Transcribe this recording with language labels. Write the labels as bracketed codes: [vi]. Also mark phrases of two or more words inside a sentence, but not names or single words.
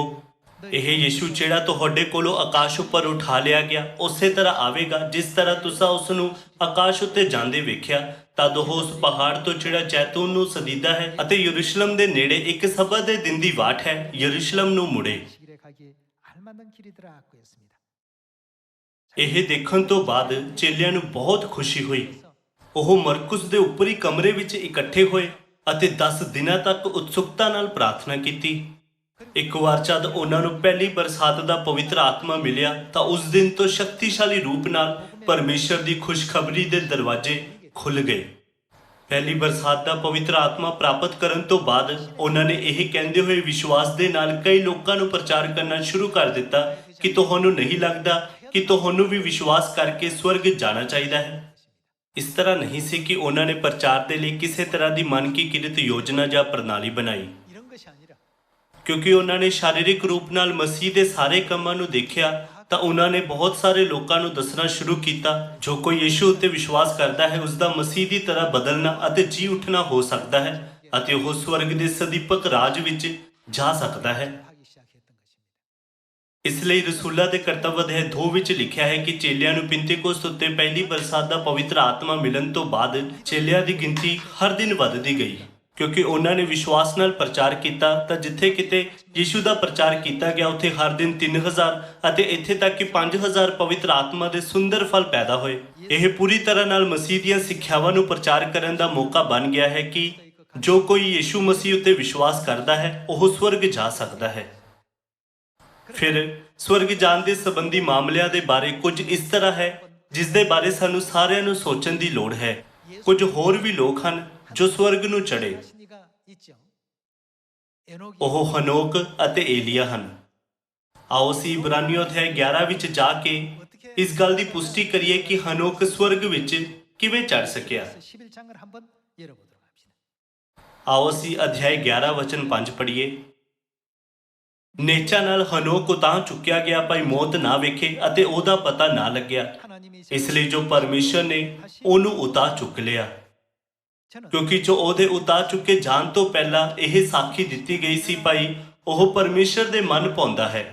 [pa] ਇਹ ਯਿਸੂ ਜਿਹੜਾ ਤੁਹਾਡੇ ਕੋਲੋਂ ਆਕਾਸ਼ ਉੱਪਰ ਉਠਾ ਲਿਆ ਗਿਆ ਉਸੇ ਤਰ੍ਹਾਂ ਆਵੇਗਾ ਜਿਸ ਤਰ੍ਹਾਂ ਤੁਸੀਂ ਉਸ ਨੂੰ ਆਕਾਸ਼ ਉੱਤੇ ਜਾਂਦੇ ਵੇਖਿਆ। ਤਦ ਉਹ ਉਸ ਪਹਾੜ ਤੋਂ ਜਿਹੜਾ ਜੈਤੂਨ ਨੂੰ ਸਦੀਦਾ ਹੈ ਅਤੇ ਯਰੂਸ਼ਲਮ ਦੇ ਨੇੜੇ ਇੱਕ ਸਬਤ ਦੇ ਦਿਨ ਦੀ ਵਾਟ ਹੈ, ਯਰੂਸ਼ਲਮ ਨੂੰ ਮੁੜੇ। [ko] 길에 가기에 알만한 길이더라 하고 했습니다। [pa] ਇਹ ਦੇਖਣ ਤੋਂ ਬਾਅਦ ਚੇਲਿਆਂ ਨੂੰ ਬਹੁਤ ਖੁਸ਼ੀ ਹੋਈ। ਉਹ ਮਰਕੁਸ ਦੇ ਉੱਪਰੀ ਕਮਰੇ ਵਿੱਚ ਇਕੱਠੇ ਹੋਏ ਅਤੇ 10 ਦਿਨਾਂ ਤੱਕ ਉਤਸੁਕਤਾ ਨਾਲ ਪ੍ਰਾਰਥਨਾ ਕੀਤੀ। ਇੱਕ ਵਾਰ ਜਦ ਉਹਨਾਂ ਨੂੰ ਪਹਿਲੀ ਬਰਸਾਤ ਦਾ ਪਵਿੱਤਰ ਆਤਮਾ ਮਿਲਿਆ ਤਾਂ ਉਸ ਦਿਨ ਤੋਂ ਸ਼ਕਤੀਸ਼ਾਲੀ ਰੂਪ ਨਾਲ ਪਰਮੇਸ਼ਰ ਦੀ ਖੁਸ਼ਖਬਰੀ ਦੇ ਦਰਵਾਜ਼ੇ ਖੁੱਲ੍ਹ ਗਏ। ਪਹਿਲੀ ਬਰਸਾਤ ਦਾ ਪਵਿੱਤਰ ਆਤਮਾ ਪ੍ਰਾਪਤ ਕਰਨ ਤੋਂ ਬਾਅਦ ਉਹਨਾਂ ਨੇ ਇਹ ਕਹਿੰਦੇ ਹੋਏ ਵਿਸ਼ਵਾਸ ਦੇ ਨਾਲ ਕਈ ਲੋਕਾਂ ਨੂੰ ਪ੍ਰਚਾਰ ਕਰਨਾ ਸ਼ੁਰੂ ਕਰ ਦਿੱਤਾ ਕਿ ਤੁਹਾਨੂੰ ਨਹੀਂ ਲੱਗਦਾ ਕਿ ਤੁਹਾਨੂੰ ਵੀ ਵਿਸ਼ਵਾਸ ਕਰਕੇ ਸਵਰਗ ਜਾਣਾ ਚਾਹੀਦਾ ਹੈ। ਇਸ ਤਰ੍ਹਾਂ ਨਹੀਂ ਸੀ ਕਿ ਉਹਨਾਂ ਨੇ ਪ੍ਰਚਾਰ ਦੇ ਲਈ ਕਿਸੇ ਤਰ੍ਹਾਂ ਦੀ ਮਨ ਕੀ ਕਿਰਤ ਯੋਜਨਾ ਜਾਂ ਪ੍ਰਣਾਲੀ ਬਣਾਈ, [ko] 이런 것이 아니라 [pa] ਕਿਉਂਕਿ ਉਹਨਾਂ ਨੇ ਸਰੀਰਕ ਰੂਪ ਨਾਲ ਮਸੀਹ ਦੇ ਸਾਰੇ ਕੰਮਾਂ ਨੂੰ ਦੇਖਿਆ ਤਾਂ ਉਹਨਾਂ ਨੇ ਬਹੁਤ ਸਾਰੇ ਲੋਕਾਂ ਨੂੰ ਦੱਸਣਾ ਸ਼ੁਰੂ ਕੀਤਾ, ਜੋ ਕੋਈ ਯਿਸੂ ਉੱਤੇ ਵਿਸ਼ਵਾਸ ਕਰਦਾ ਹੈ ਉਸ ਦਾ ਮਸੀਹ ਦੀ ਤਰ੍ਹਾਂ ਬਦਲਣਾ ਅਤੇ ਜੀ ਉੱਠਣਾ ਹੋ ਸਕਦਾ ਹੈ ਅਤੇ ਉਹ ਸਵਰਗ ਦੇ ਸਦੀਪਕ ਰਾਜ ਵਿੱਚ ਜਾ ਸਕਦਾ ਹੈ। [ko] 하기 시작했던 것입니다. [pa] ਇਸ ਲਈ ਰਸੂਲਾਂ ਦੇ ਕਰਤੱਵ ਅਧਿਆਇ 2 ਵਿੱਚ ਲਿਖਿਆ ਹੈ ਕਿ ਚੇਲਿਆਂ ਨੂੰ ਪਿੰਤੇਕੋਸਤ ਉੱਤੇ ਪਹਿਲੀ ਬਰਸਾਤ ਦਾ ਪਵਿੱਤਰ ਆਤਮਾ ਮਿਲਣ ਤੋਂ ਬਾਅਦ ਚੇਲਿਆਂ ਦੀ ਗਿਣਤੀ ਹਰ ਦਿਨ ਵੱਧਦੀ ਗਈ, ਕਿਉਂਕਿ ਉਹਨਾਂ ਨੇ ਵਿਸ਼ਵਾਸ ਨਾਲ ਪ੍ਰਚਾਰ ਕੀਤਾ। ਤਾਂ ਜਿੱਥੇ ਕਿਤੇ ਯਿਸੂ ਦਾ ਪ੍ਰਚਾਰ ਕੀਤਾ ਗਿਆ ਉੱਥੇ ਹਰ ਦਿਨ 3000 ਅਤੇ ਇੱਥੇ ਤੱਕ ਕਿ 5000 ਪਵਿੱਤਰ ਆਤਮਾ ਦੇ ਸੁੰਦਰ ਫਲ ਪੈਦਾ ਹੋਏ। ਇਹ ਪੂਰੀ ਤਰ੍ਹਾਂ ਨਾਲ ਮਸੀਹ ਦੀਆਂ ਸਿੱਖਿਆਵਾਂ ਨੂੰ ਪ੍ਰਚਾਰ ਕਰਨ ਦਾ ਮੌਕਾ ਬਣ ਗਿਆ ਹੈ ਕਿ ਜੋ ਕੋਈ ਯਿਸੂ ਮਸੀਹ ਉੱਤੇ ਵਿਸ਼ਵਾਸ ਕਰਦਾ ਹੈ ਉਹ ਸਵਰਗ ਜਾ ਸਕਦਾ ਹੈ। ਫਿਰ ਸਵਰਗ ਜਾਣ ਦੇ ਸੰਬੰਧੀ ਮਾਮਲਿਆਂ ਦੇ ਬਾਰੇ ਕੁਝ ਇਸ ਤਰ੍ਹਾਂ ਹੈ ਜਿਸ ਦੇ ਬਾਰੇ ਸਾਨੂੰ ਸਾਰਿਆਂ ਨੂੰ ਸੋਚਣ ਦੀ ਲੋੜ ਹੈ। ਕੁਝ ਹੋਰ ਵੀ ਲੋਕ ਹਨ ਜੋ ਸਵਰਗ ਨੂੰ ਚੜ੍ਹੇ। [ko] 신이가 있죠. 에녹이 [pa] ਉਹ ਹਨੋਕ ਅਤੇ ਏਲੀਆ ਹਨ। ਆਓ ਅਸੀਂ ਇਬਰਾਨੀਓ ਅਧਿਆਇ 11 ਵਿੱਚ ਜਾ ਕੇ ਇਸ ਗੱਲ ਦੀ ਪੁਸ਼ਟੀ ਕਰੀਏ ਕਿ ਹਨੋਕ ਸਵਰਗ ਵਿੱਚ ਕਿਵੇਂ ਚੜ ਸਕਿਆ। [ko] 11장을 한번 열어보도록 합시다. [pa] ਆਓ ਅਸੀਂ ਅਧਿਆਇ 11 ਵਚਨ 5 ਪੜ੍ਹੀਏ। ਨੇਚਾ ਨਾਲ ਹਨੋਕ ਉਤਾਂਹ ਚੁੱਕਿਆ ਗਿਆ, ਭਾਈ ਮੌਤ ਨਾ ਵੇਖੇ ਅਤੇ ਉਹਦਾ ਪਤਾ ਨਾ ਲੱਗਿਆ, [ko] 하나님이 [pa] ਇਸ ਲਈ ਜੋ ਪਰਮੇਸ਼ਰ ਨੇ ਉਹਨੂੰ ਉਤਾਂਹ ਚੁੱਕ ਲਿਆ, [ko] 저는 [pa] ਕਿਉਂਕਿ ਜੋ ਉਹਦੇ ਉਤਾਂਹ ਚੁੱਕੇ ਜਾਣ ਤੋਂ ਪਹਿਲਾਂ ਇਹ ਸਾਖੀ ਦਿੱਤੀ ਗਈ ਸੀ, ਭਾਈ ਉਹ ਪਰਮੇਸ਼ਰ ਦੇ ਮਨ ਪਾਉਂਦਾ ਹੈ।